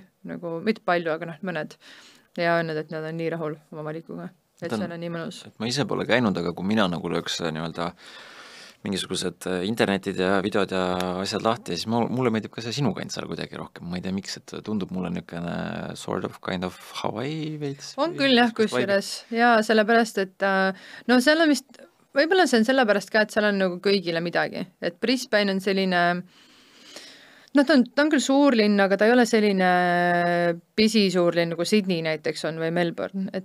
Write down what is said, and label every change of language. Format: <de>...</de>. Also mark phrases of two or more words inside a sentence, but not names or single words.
<et>Nagu, mitte palju, aga mõned. Ja öelnud, et nad on nii rahul oma valikuga. Et see on nii mõnus. Ma ise pole käinud, aga kui mina nagu lööks nii-öelda mingisugused internetid ja videod ja asjad lahti, siis mulle meeldib ka see sinu kant seal kuidagi rohkem, ma ei tea miks, et tundub mulle niisugune</et> <en>sort of kind of</en> <et>Hawaii veits. On küll jah, kusjuures ja sellepärast, et seal on vist, võib-olla see on sellepärast ka, et seal on nagu kõigile midagi, et Brisbane on selline, ta on küll suurlinn, aga ta ei ole selline pisisuurlinn nagu Sydney näiteks on või Melbourne,</et>